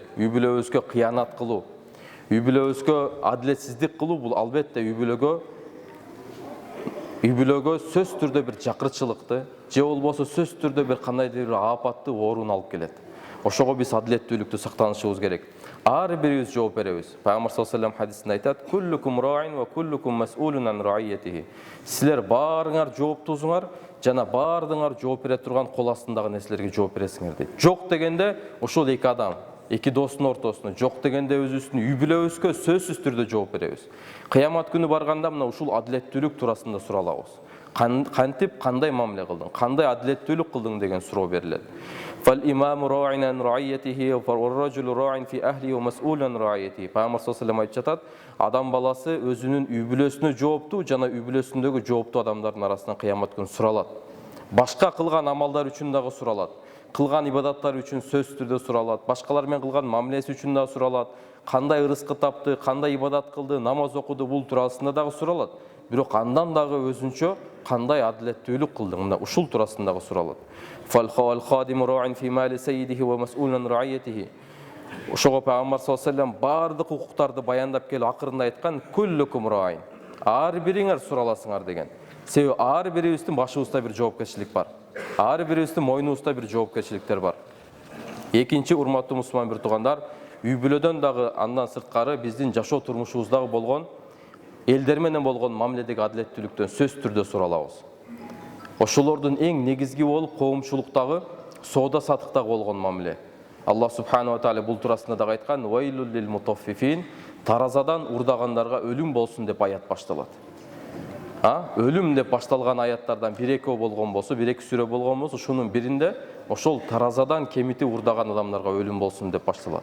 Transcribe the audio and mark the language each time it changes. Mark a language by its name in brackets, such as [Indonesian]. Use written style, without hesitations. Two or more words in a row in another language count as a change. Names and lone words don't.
[Kyrgyz] Үй бүлөбүзгө кыянат кылуу, үй бүлөбүзгө адилетсиздик кылуу бул албетте үй бүлөгө сөз түрдө бир жакырчылыкты, же болбосо сөз түрдө бир кандайдыр бир апатты ооруну алып келет. Ошого биз адилеттүүлүктү сактанышыбыз керек. Ар бирибиз жооп беребиз. [Arabic] Пайгамбар صلى الله عليه وسلم [Kyrgyz] хадисинде айтат: [Arabic] "كلكم راع وكلكم مسؤول عن رعيته." [Kyrgyz] Силер баарыңар жооптусуңар, жана баардыгыңар жооп бере турган кол астындагы нерселерге жооп бересиңер дейт. Жок дегенде ошол эки адам, эки достун ортосунда, жок дегенде өзүбүздүн үй бүлөбүзгө сөзсүз түрдө жооп беребиз. Кыямат күнү барганда мына ушул адилеттүүлүк туурасында суралабыз. Кантип кандай мамиле кылдың, кандай адилеттүүлүк кылдың деген суроо берилет. [Arabic] فالإمام راع عن رعيته والرجل راع في أهله ومسؤول عن رعيته. [Kyrgyz] Пайгамбар [Arabic] صلى الله عليه وسلم [Kyrgyz] айтып жатат, адам баласы өзүнүн үй бүлөсүнө жооптуу жана үй бүлөсүндөгү жооптуу адамдардын арасынан кыямат күнү суралат. Башка кылган амалдар үчүн дагы суралат. Кылган ибадаттар үчүн сөз түрдө суралат. Башкалар менен кылган мамилеси үчүн дагы суралат. Кандай ырыскы тапты, кандай ибадат кылды, намаз окуду, бул туурасында дагы суралат. Бирок андан дагы өзүнчө кандай адилеттүүлүк кылдың, мына ушул туурасында дагы суралат. [Arabic] فالخادم راع في مال سيده ومسؤول عن رعيته. [Kyrgyz] Ошого Пайгамбар [Arabic] صلى الله عليه وسلم [Kyrgyz] бардык укуктарды баяндап келип акырында айткан: [Arabic] "كلكم راع." [Kyrgyz] Ар бириңер сураласыңар деген. Себеби ар бирибиздин башыбызда бир жоопкерчилик бар. Ар бирибиздин мойнубузда бир жоопкерчиликтер бар. Экинчи, урматтуу мусулман бир туугандар, үй бүлөдөн дагы андан сырткары биздин жашоо турмушубуздагы болгон элдер менен болгон мамиледеги адилеттүүлүктөн сөз түрдө суралабыз. Ошолордун эң негизги болуп коомчулуктагы, соода сатыктагы болгон мамиле. [Arabic] Аллах سبحانه وتعالى [Kyrgyz] бул туурасында дагы айткан: [Arabic] "ويل للمطففين." [Kyrgyz] Таразадан урдагандарга өлүм болсун деп аят башталат. Өлүм деп башталган аяттардан бир-экөө болгон болсо, бир-эки сүрө болгон болсо, ушунун биринде ошол таразадан кемити урдаган адамдарга өлүм болсун деп башталат.